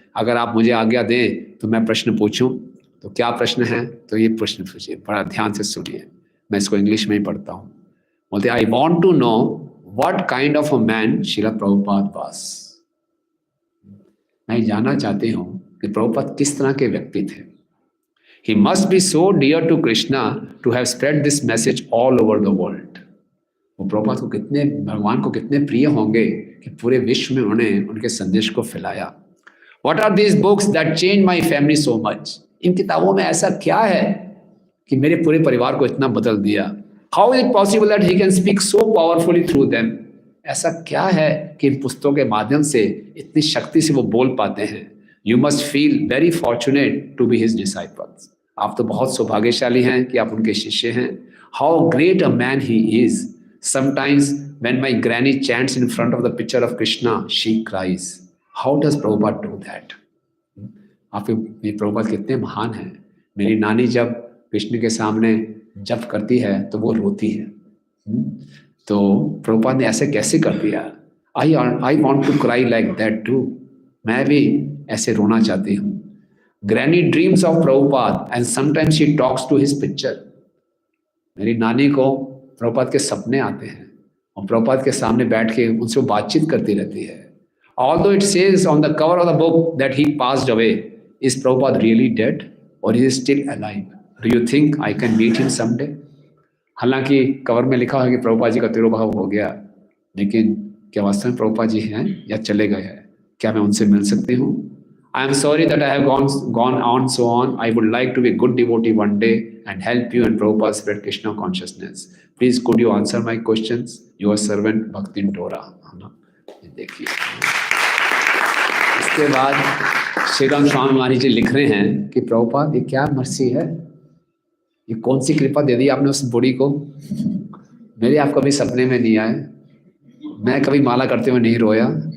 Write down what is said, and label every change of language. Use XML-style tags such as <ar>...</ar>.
<hi>अगर आप मुझे आज्ञा दें तो मैं प्रश्न पूछूं। तो क्या प्रश्न है? तो ये प्रश्न पूछिए, बड़ा ध्यान से सुनिए, मैं इसको इंग्लिश में ही पढ़ता हूँ। बोलते</hi> <en>I want to know what kind of a man Srila Prabhupada was.</en> <hi>मैं जानना चाहती हूँ कि प्रभुपाद किस तरह के व्यक्ति थे।</hi> <en>He must be so dear to Krishna to have spread this message all over the world.</en> <hi>वो प्रभुपाद को कितने, भगवान को कितने प्रिय होंगे कि पूरे विश्व में उन्होंने उनके संदेश को फैलाया।</hi> <en>What are these books that changed my family so much?</en> <hi>इन किताबों में ऐसा क्या है कि मेरे पूरे परिवार को इतना बदल दिया?</hi> <en>How is it possible that he can speak so powerfully through them?</en> <hi>ऐसा क्या है कि इन पुस्तकों के माध्यम से इतनी शक्ति से वो बोल पाते हैं?</hi> <en>You must feel very fortunate to be his disciples.</en> <hi>आप तो बहुत सौभाग्यशाली हैं कि आप उनके शिष्य हैं।</hi> <en>How great a man he is. Sometimes when my granny chants in front of the picture of Krishna she cries. How does Prabhupada do that?</en> <hi>आपके प्रभुपाद कितने महान हैं। मेरी नानी जब कृष्ण के सामने जप करती है तो वो रोती है। तो प्रभुपाद ने ऐसे कैसे कर दिया?</hi> <en>I want to cry like that too.</en> <hi>मैं भी ऐसे रोना चाहती हूँ।</hi> <en>Granny dreams of Prabhupada and sometimes she talks to his picture.</en> <hi>मेरी नानी को प्रभुपाद के सपने आते हैं और प्रभुपाद के सामने बैठ के उनसे वो बातचीत करती रहती है।</hi> <en>Although it says on the cover of the book that he passed away, is Prabhupada really dead or is he still alive? Do you think I can meet him someday?</en> <hi>हालांकि कवर में लिखा है कि प्रभुपाद जी का तिरोभाव हो गया, लेकिन क्या वास्तव में प्रभुपाद जी हैं या चले गए हैं? क्या मैं उनसे मिल सकती हूँ?</hi> <en>I am sorry that I have gone on so on. I would like to be a good devotee one day and help you and Prabhupada spread Krishna consciousness. Please could you answer my questions? Your servant Bhaktin Dora.</en> <hi>देखिए, इसके बाद श्री राम स्वामी महाराज जी लिख रहे हैं कि प्रभुपाद ये क्या mercy है, ये कौन सी कृपा दे दी आपने उस बूढ़ी को। मेरे आप कभी सपने में नहीं आए, मैं कभी माला करते हुए नहीं रोया।</hi>